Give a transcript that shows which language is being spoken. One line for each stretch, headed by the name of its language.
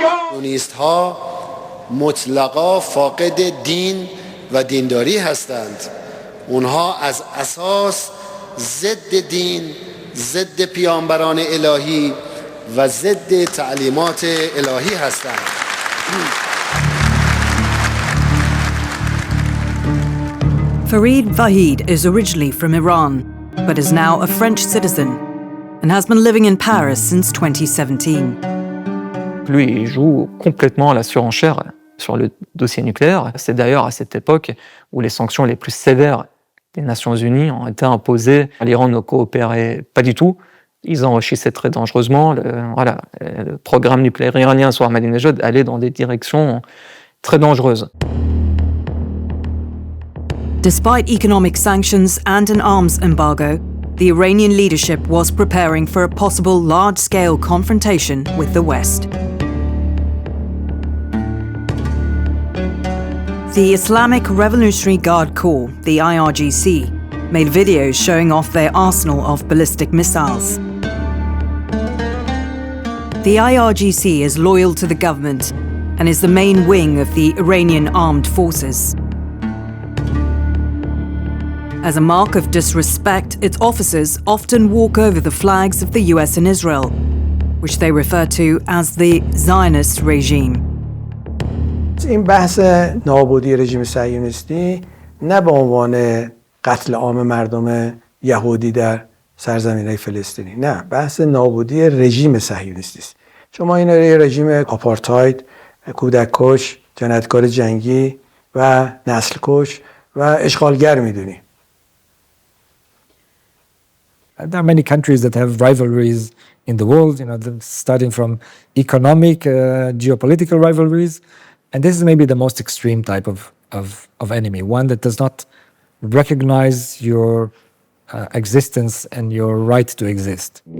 Persian: کمونیست‌ها مطلقاً فاقد دین و دینداری هستند. اونها از اساس ضد دین، ضد پیامبران الهی و ضد تعلیمات الهی هستند.
English: Farid Vahid is originally from Iran, but is now a French citizen and has been living in Paris since 2017.
French: Lui, il joue complètement à la surenchère sur le dossier nucléaire. C'est d'ailleurs à cette époque où les sanctions les plus sévères des Nations Unies ont été imposées. L'Iran ne coopérait pas du tout. Ils enrichissaient très dangereusement. Le programme nucléaire iranien sous Ahmadinejad allait dans des directions très dangereuses.
English: Despite economic sanctions and an arms embargo, the Iranian leadership was preparing for a possible large-scale confrontation with the West. The Islamic Revolutionary Guard Corps, the IRGC, made videos showing off their arsenal of ballistic missiles. The IRGC is loyal to the government and is the main wing of the Iranian armed forces. As a mark of disrespect, its officers often walk over the flags of the US and Israel, which they refer to as the Zionist regime.
Persian: این بحث نابودی رژیم صهیونیستی نه به عنوان قتل عام مردم یهودی در سرزمین‌های فلسطینی، نه، بحث نابودی رژیم صهیونیستی است. شما این رژیم آپارتاید، کودک کش، جنایتکار جنگی و نسل کش و اشغالگر میدونی.
English: There are many countries that have rivalries in the world, starting from economic, geopolitical rivalries. And this is maybe the most extreme type of enemy, one that does not recognize your existence and your right to exist.